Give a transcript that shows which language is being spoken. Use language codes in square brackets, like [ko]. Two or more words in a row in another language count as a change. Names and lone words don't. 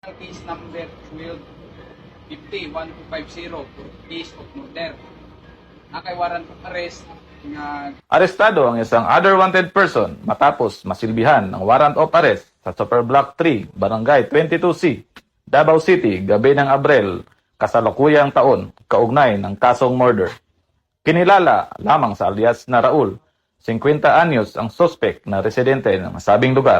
[en] Case number 1250-1250 for case of murder. Nakay warrant of arrest nga [tl] Arestado ang isang [en] other wanted person [tl] matapos masilbihan ng [en] warrant of arrest [tl] sa Super Block 3, Barangay 22C, Davao City, gabi ng Abril, kasalukuyang taon, kaugnay ng kasong murder. Kinilala lamang sa alias na Raul, 50 anyos ang suspect na residente ng nasabing lugar.